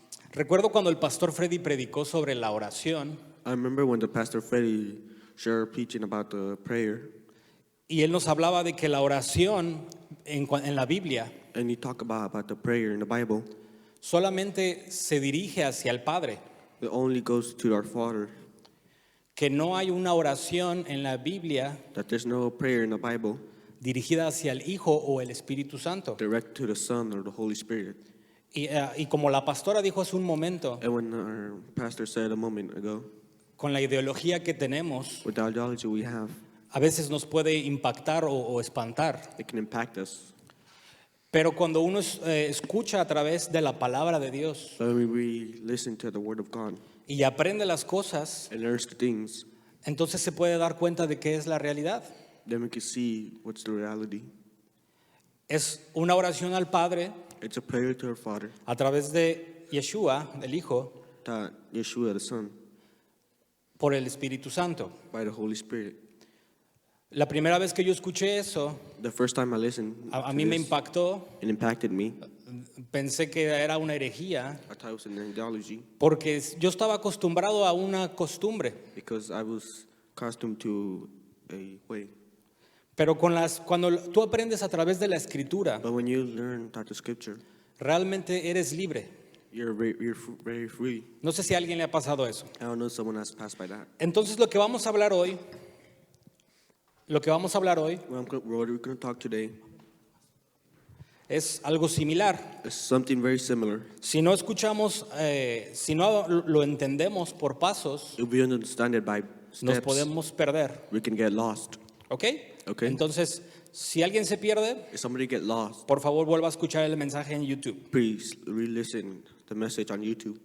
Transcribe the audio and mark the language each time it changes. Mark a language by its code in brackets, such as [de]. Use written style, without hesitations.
[es] Recuerdo cuando el pastor Freddy predicó sobre la oración [en] I remember when the Pastor Freddie shared preaching about the prayer, [es] y él nos hablaba de que la oración en la Biblia [en] and he talked about the prayer in the Bible. [es] solamente se dirige hacia el Padre, [en] It only goes to our Father. [es] que no hay una oración en la Biblia [en] That there's no prayer in the Bible [es] dirigida hacia el Hijo o el Espíritu Santo. [en] direct to the Son or the Holy Spirit. [es] Y como la pastora dijo hace un momento, [en] And when our pastor said a moment ago, [es] con la ideología que tenemos, [en] with the ideology we have, [es] a veces nos puede impactar o espantar. [en] it can impact us. [es] Pero cuando uno escucha a través de la palabra de Dios [en] So when we listen to the Word of God [es] y aprende las cosas, [en] and learn the things, [es] entonces se puede dar cuenta de qué es la realidad. [en] then we can see what's the reality. [es] Es una oración al Padre [en] It's a prayer to our Father, [es] a través de Yeshua, el Hijo, [en] that Yeshua the Son, [es] por el Espíritu Santo. [en] by the Holy Spirit. [es] La primera vez que yo escuché eso, [en] The first time I listened [es] a [en] to [es] mí me [en] this, [es] impactó. [en] it impacted me. [es] Pensé que era una herejía [en] I thought it was an ideology [es] porque yo estaba acostumbrado a una costumbre. [en] because I was accustomed to a way. [es] Pero cuando tú aprendes a través de la Escritura, [en] But when you learn that the Scripture, [es] realmente eres libre. [en] you're very free. [es] No sé si a alguien le ha pasado eso. [en] I don't know if someone has passed by that. [es] Entonces lo que vamos a hablar hoy, [en] What we're going to talk today [es] es algo similar. [en] is something very similar. [es] Si no escuchamos, si no lo entendemos por pasos, [en] If we understand it by [es] nos [en] steps, [es] podemos perder. [en] we can get lost. [es] ¿Ok? [en] Ok. [es] Entonces, si alguien se pierde, [en] If somebody get lost, [es] por favor vuelva a escuchar el mensaje en YouTube. [en] please re-listen the message on YouTube.